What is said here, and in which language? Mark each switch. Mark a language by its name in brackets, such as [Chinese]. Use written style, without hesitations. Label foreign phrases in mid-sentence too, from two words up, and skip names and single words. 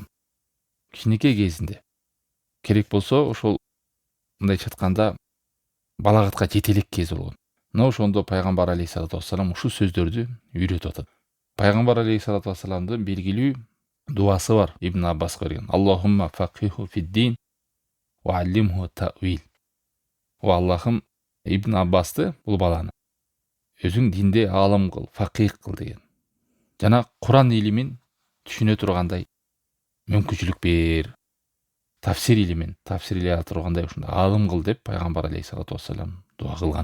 [Kyrgyz] Кичинекей кезинде керек болсо ошол мындай чатканда балагатка жете элек кез болгон. Мына ошондо пайгамбар [Arabic] عليه الصلاة والسلام [Kyrgyz] ушул сөздөрдү үйрөтүп атат. Пайгамбар [Arabic] عليه الصلاة والسلام [Kyrgyz] белгилүү дуасы бар Ибн Аббаска берген: [Arabic] اللهم فقهه في الدين وعلمه التأويل. [Kyrgyz] О Аллахым, Ибн Аббасты, бул баланы өзүң динде аалым кыл, фақих кыл деген. Жана Куран илимин түшүнө тургандай мүмкүнчүлүк бер. Тафсир илимин тафсирлей ала тургандай ушундай аалым кыл деп пайгамбар [Arabic] عليه الصلاة والسلام [Kyrgyz] дуа кылган.